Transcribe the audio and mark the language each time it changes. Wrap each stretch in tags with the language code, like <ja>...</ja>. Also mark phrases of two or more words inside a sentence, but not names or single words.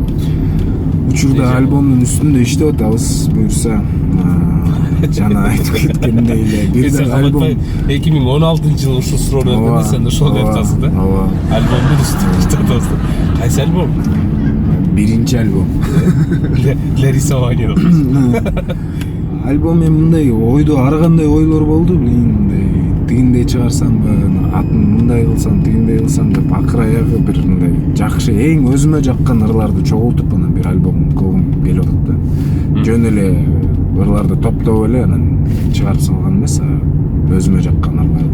<ky>Учурда альбомдун үстүндө иштеп атабыз, буюрса. Жана айтып кеткендей эле бир альбом 2016-жылы ушул суроону бергенде сен ошол айткансың да? Ооба. Альбомдун үстүндө иштеп атабыз. Кайсы альбом? Биринчи альбом.</ky> <ru>Для рисования.</ru> <ky>Альбом мен мындай ойдо ар кандай ойлор болду, мындай тигиндей чыгарсамбы, атын мындай кылсам, тигиндей кылсам деп акыр аягы бир мындай жакшы, эң өзүмө жаккан ырларды чогултуп анан бир альбом кылгым келип атат да. Жөн эле ырларды топтоп эле анан чыгарып салган эмес, өзүмө жакканарларды.</ky>